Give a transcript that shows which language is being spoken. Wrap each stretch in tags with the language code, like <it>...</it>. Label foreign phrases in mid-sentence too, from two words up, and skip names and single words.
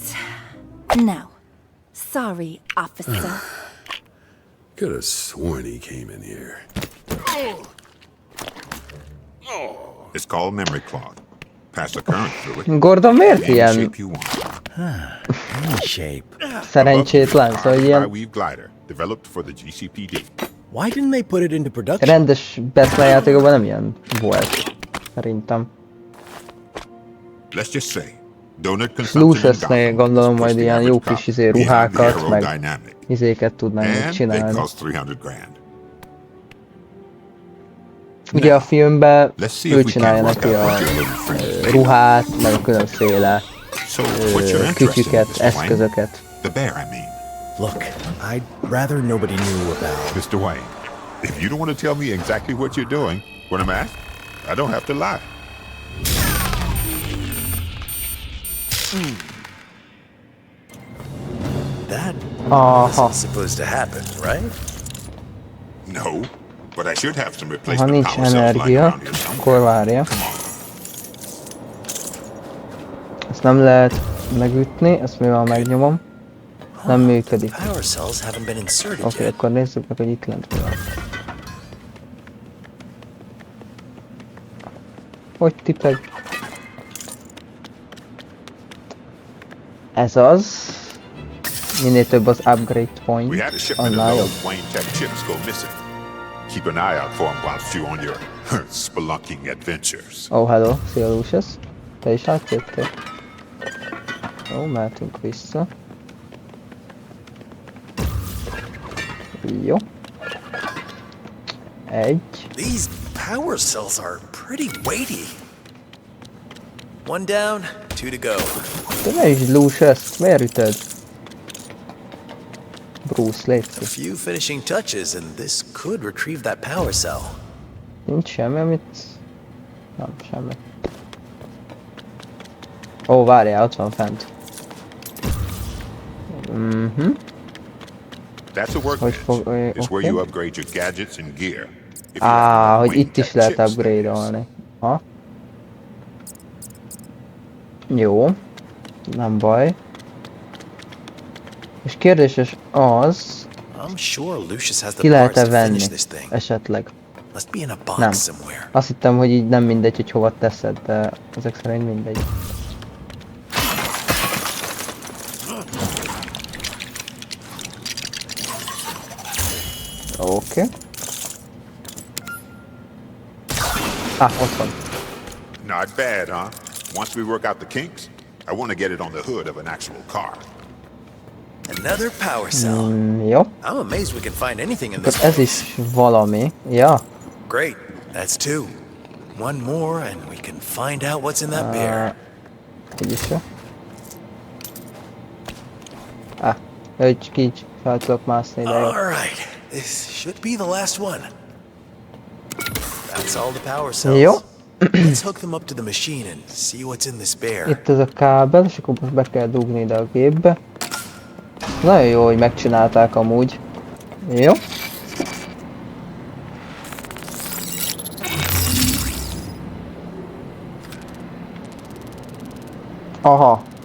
<en>No. Sorry, officer. Could have sworn he came in here. It's called memory cloth. Pass the current through it.</en> <hu>Gordon miért</hu> <en>Any</en> <hu>ilyen</hu> <en>shape you want. Any shape.</en> <hu>szerencsétlen, szóval ilyen</hu> <en>Weave glider, developed for the GCPD. Why didn't they put it into production?</en> <hu>rendes Batman játékokban nem ilyen volt. Szerintem.</hu> <en>Let's just say, donut consumption in</en> <hu>Luciusnél</hu> <en>Gotham</en> <hu>gondolom</hu> <en>is</en> <hu>majd</hu> <en>pushed the</en> <hu>ilyen jó</hu> <en>average</en> <hu>kis</hu> <en>cop behind the</en> <hu>ruhákat, meg</hu> <en>aerodynamic.</en> <hu>izéket tudnánk</hu> <en>And they</en> <hu>csinálni.</hu> <en>cost $300,000.</en> <hu>Ugye a filmben</hu> <en>Let's see</en> <hu>ő</hu> <en>if we</en> <hu>csinálja</hu> <en>can work</en> <hu>neki</hu> <en>out</en> <hu>a</hu> <en>what your little friend is made of.</en> <hu>ruhát, meg a különféle</hu> <en>So, what's your interest in</en> <hu>kütyüket,</hu> <en>this, Wayne?</en> <hu>eszközöket.</hu> <en>The bear, I mean. Look, I'd rather nobody knew about. Mr. Wayne, if you don't want to tell me exactly what you're doing when I'm asked, I don't have to lie. That</en> <hu>Aha,</hu> <en>wasn't supposed to happen, right? No, but I should have some</en> <hu>ha</hu> <en>replacement</en> <hu>nincs</hu> <en>power cells lying</en> <hu>energia,</hu> <en>around here somewhere.</en> <hu>akkor várja. Ezt nem lehet megütni, ezt mivel megnyomom, nem működik.</hu> <en>Power cells haven't been inserted</en> <hu>Oké,</hu> <en>yet.</en> <hu>akkor nézzük meg, hogy itt lent mi van. Hogy tipeg? Ez az. Minél több az</hu> <en>upgrade point, We had a shipment</en> <hu>annál</hu> <en>of</en> <hu>jobb.</hu> <en>those Wayne Tech chips go missing. Keep an eye out for them whilst you're on your spelunking adventures. Oh, hello,</en> <hu>szia Lucius. Te is átjöttél? Jó, mehetünk vissza. Jó. Egy.</hu> <en>These power cells are pretty weighty. One down, two to go.</en> <hu>De ne is Lucius, miért ütöd? Bruce, légy</hu> <en>A</en> <hu>szíves.</hu> <en>few finishing touches and this could retrieve that power cell.</en> <hu>Nincs semmi, amit... Nem, semmi. Ó, várjál, ott van fent. Mhm.</hu> <en>That's a</en> <hu>Hogy</hu> <en>workbench.</en> <hu>fog...</hu> <en>It's where</en> <hu>Oké.</hu> <en>you upgrade your gadgets and gear. If you</en> <hu>Á,</hu> <en>have enough</en> <hu>hogy</hu> <en>Wayne</en> <hu>itt is</hu> <en>Tech</en> <hu>lehet</hu> <en>chips, that is.</en> <hu>upgrade-olni. Ha? Jó. Nem baj. És kérdéses az,</hu> <en>I'm sure Lucius has</en> <hu>ki</hu> <en>the parts</en> <hu>lehet-e</hu> <en>to</en> <hu>venni</hu> <en>finish this thing.</en> <hu>esetleg.</hu> <en>Must be in a box</en> <hu>Nem.</hu> <en>somewhere.</en> <hu>Azt hittem, hogy így nem mindegy, hogy hova teszed, de ezek szerint mindegy. Oké. Ott van.</hu> <en>Not bad, huh? Once we work out the kinks, I want to get it on the hood of an actual car. Another power cell.</en> <hu>Jó.</hu> <en>I'm amazed we can find anything in</en> <hu>Akkor</hu> <en>this.</en> <hu>ez is valami. Ja.</hu> <en>Great, that's two. One more and we can find out what's in that bear.</en> <hu>Így is jó. Hogy így fel tudok mászni ide. Jó.</hu> <en>Alright, this should be the last one. That's all the power cells.</en> <hu>Jó.</hu> <en>Let's hook them up to the machine and see what's in this bear.</en> <hu>Itt ez a kábel, és akkor most be kell dugni ide a gépbe. Nagyon jó, hogy megcsinálták amúgy. Jó. Aha.</hu>